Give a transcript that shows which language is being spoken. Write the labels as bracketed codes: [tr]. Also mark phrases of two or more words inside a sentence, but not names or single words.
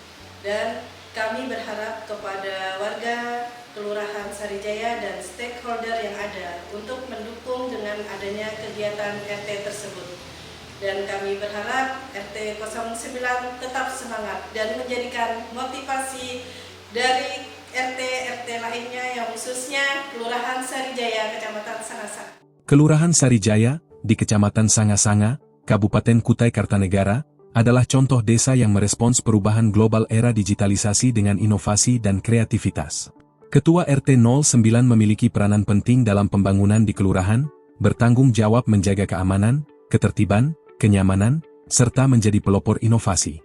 [id] Dan kami berharap kepada warga Kelurahan Sarijaya dan stakeholder yang ada untuk mendukung dengan adanya kegiatan RT tersebut. Dan kami berharap RT 09 tetap semangat dan menjadikan motivasi dari RT lainnya yang khususnya Kelurahan Sarijaya, Kecamatan Sanga-Sanga. Kelurahan Sarijaya, di Kecamatan Sanga-Sanga, Kabupaten Kutai Kartanegara, adalah contoh desa yang merespons perubahan global era digitalisasi dengan inovasi dan kreativitas. Ketua RT 09 memiliki peranan penting dalam pembangunan di kelurahan, bertanggung jawab menjaga keamanan, ketertiban, kenyamanan, serta menjadi pelopor inovasi.